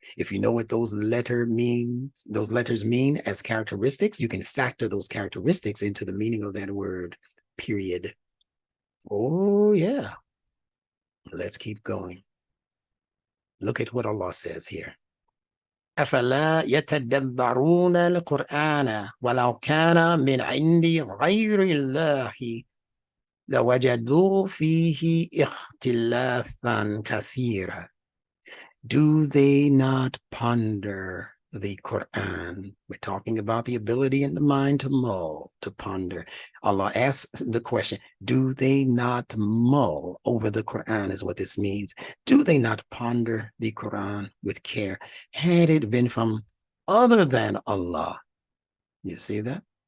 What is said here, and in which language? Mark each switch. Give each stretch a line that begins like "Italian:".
English: If you know what those letters mean as characteristics, you can factor those characteristics into the meaning of that word, period. Oh, yeah. Let's keep going. Look at what Allah says here.
Arabic: أفلا يتدبرون القرآن ولو كان من عند غير الله لوجدوا فيه اختلافا كثيرا.
English: Do they not ponder the Quran? We're talking about the ability in the mind to mull, to ponder. Allah asks the question, do they not mull over the Quran is what this means. Do they not ponder the Quran with care? Had it been from other than Allah, you see that?